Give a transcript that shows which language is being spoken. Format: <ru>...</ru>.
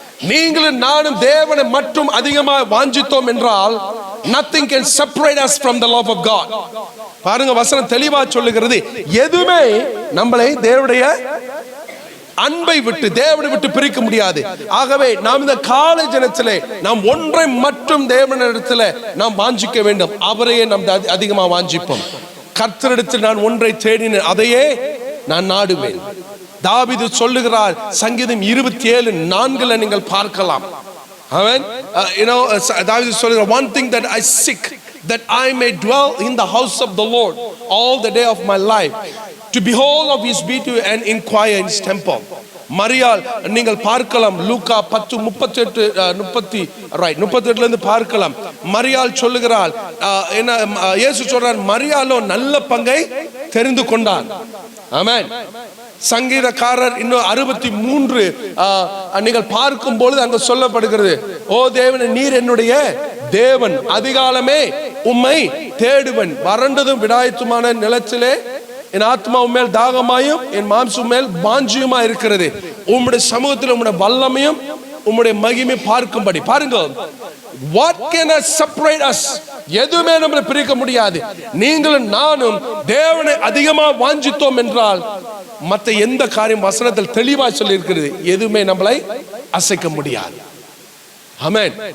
<ta>நீங்களும் நானும் தேவனை மட்டும் அதிகமாக வாஞ்சித்தோம் என்றால்</ta> <en>nothing can separate us from the love of God.</en> <ta>பாருங்க, வசனம் தெளிவா சொல்லுகிறது, எதுவுமே நம்மளை தேவனுடைய அன்பை விட்டு தேவனை விட்டு பிரிக்க முடியாது. ஆகவே நாம் இந்த காலை ஜனத்திலே நாம் ஒன்றை மட்டும் தேவனிடத்தில் நாம் வாஞ்சிக்க வேண்டும், அவரையே நாம் அதிகமாக வாஞ்சிப்போம். கர்த்தரிடத்தில் நான் ஒன்றை தேடினேன், அதையே நான் நாடுவேன். தாவீது சொல்லுகிறார், சங்கீதம் 27:4 நீங்கள் பார்க்கலாம். Amen. தாவீது சொல்லுகிறார்,</ta> <en>one thing that I seek, that I may dwell in the house of the Lord all the day of my life, to behold of his beauty and inquire in his temple.</en> <ta>மரியாள் நீங்கள் பார்க்கலாம், லூக்கா 10:38 இருந்து பார்க்கலாம். மரியாள் சொல்லுகிறாள், என்ன இயேசு சொல்றார், மரியாளோ நல்ல பங்கை தெரிந்து கொண்டான். ஆமென். சங்கீதக்காரர் இன்னும் 63 நீங்கள் பார்க்கும் பொழுது அங்க சொல்லப்படுகிறது, ஓ தேவனே, நீர் என்னுடைய தேவன், அதிகாலமே உம்மை தேடுவன், வறண்டதும் விடாயத்துமான நிலத்திலே என் ஆத்மா உம்மேல் தாகமாயும் என் மாம்சம் மேல் வாஞ்சியுமா இருக்கிறது. உம்முடைய சமூகத்தில் உம்முடைய வல்லமையும் உம்முடைய மகிமை பார்க்கும்படி. பாருங்க,</ta> <en>what can separate us?</en> <ta>எதுவுமே நம்மளை பிரிக்க முடியாது. நீங்களும் நானும் தேவனை அதிகமா வாஞ்சித்தோம் என்றால் மற்ற எந்த காரியம் வசனத்தில் தெளிவா சொல்லி இருக்கிறது, எதுவுமே நம்மளை அசைக்க முடியாது. ஆமென்.</ta>